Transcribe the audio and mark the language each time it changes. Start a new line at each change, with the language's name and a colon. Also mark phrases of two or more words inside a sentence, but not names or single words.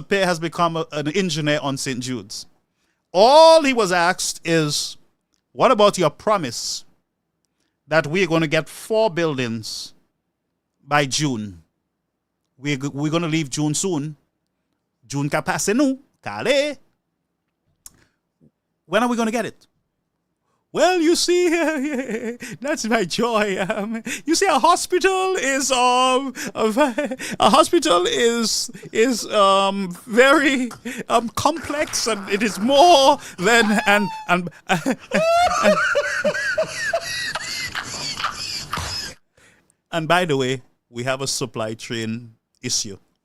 English: Pear has become an engineer on St. Jude's. All he was asked is, what about your promise that we're going to get 4 buildings by June? We're going to leave June soon.
Haitian Creole: June ka passe nou, kale.
English: When are we going to get it? Well, you see, that's my joy. You see, a hospital is very complex, and it is more than and by the way, we have a supply chain issue.